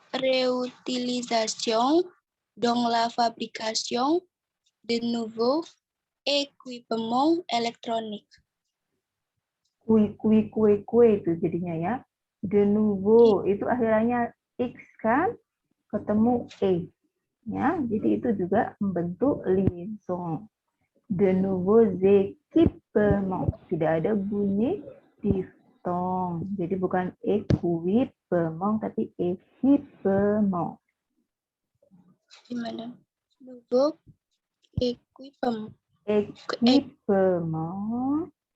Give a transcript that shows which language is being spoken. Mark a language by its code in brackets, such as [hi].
[fr] réutilisation dans la fabrication de nouveaux équipements électroniques. [id] Kue itu jadinya ya. De nouveau itu akhirannya X kan, ketemu E. Ya, jadi itu juga membentuk liaison. [fr] De nouveaux équipements. [id] Tidak ada bunyi diftong. Jadi bukan équipement tapi équipement. Gimana? [fr] Nouveau équipement. Équipement.